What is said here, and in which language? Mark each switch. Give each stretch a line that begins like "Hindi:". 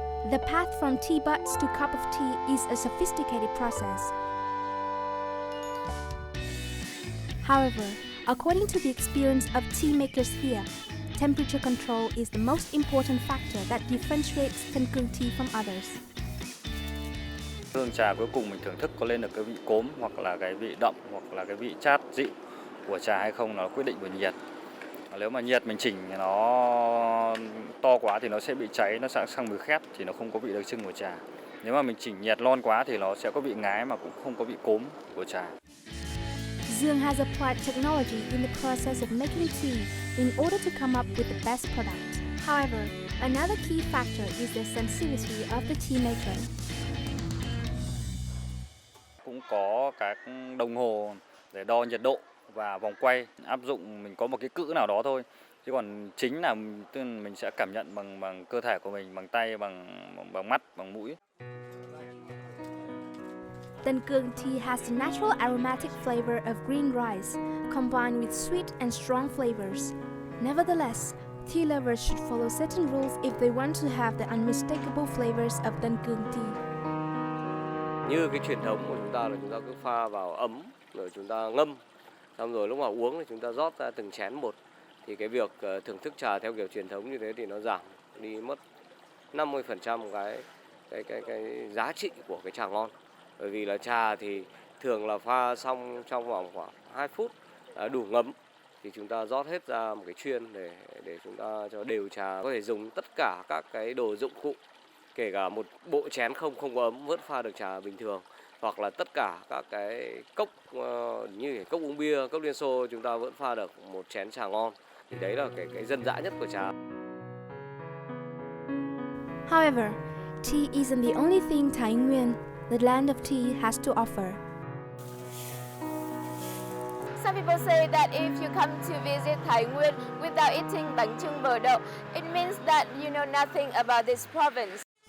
English: The path from tea buds to cup of tea is a sophisticated process. However, according to the experience of tea makers here, temperature control is the most important factor that differentiates Tân Cương tea from others.
Vietnamese: Hương trà cuối cùng mình thưởng thức có lên được cái vị cốm hoặc là cái vị đậm hoặc là cái vị chát dịu của trà hay không, nó quyết định bởi nhiệt. Nếu mà nhiệt mình chỉnh nó to quá thì nó sẽ bị cháy, nó sẽ sang mùi khét thì nó không có vị đặc trưng của trà. Nếu mà mình chỉnh nhiệt lon quá thì nó sẽ có vị ngái mà cũng không có vị cốm của trà.
English: Dương has applied technology in the process of making tea in order to come up with the best product. However, another key factor is the sensitivity of the tea maker.
Vietnamese: Cũng có các đồng hồ để đo nhiệt độ và vòng quay, áp dụng mình có một cái cữ nào đó thôi. Chứ còn chính là mình sẽ cảm nhận bằng cơ thể của mình, bằng tay, bằng mắt, bằng mũi.
English: Tân Cương tea has the natural aromatic flavor of green rice, combined with sweet and strong flavors. Nevertheless, tea lovers should follow certain rules if they want to have the unmistakable flavors of Tân Cương tea.
Vietnamese: Như cái truyền thống của chúng ta là chúng ta cứ pha vào ấm rồi chúng ta ngâm, xong rồi lúc nào uống thì chúng ta rót ra từng chén một. Thì cái việc thưởng thức trà theo kiểu truyền thống như thế thì nó giảm đi mất 50% cái giá trị của cái trà ngon. Bởi vì là trà thì thường là pha xong trong vòng khoảng 2 phút đủ ngấm thì chúng ta rót hết ra một cái chuyên để chúng ta cho đều trà, có thể dùng tất cả các cái đồ dụng cụ, kể cả một bộ chén không có ấm vẫn pha được trà bình thường, hoặc là tất cả các cái cốc như cốc uống bia, cốc Liên Xô chúng ta vẫn pha được một chén trà ngon. Thì đấy là cái dân dã nhất của trà.
English: However, tea isn't the only thing Thái Nguyên, the land of tea, has to offer. Some people say that if you come to visit Thái Nguyên without eating bánh chưng bờ đậu, it means that you know nothing about this province.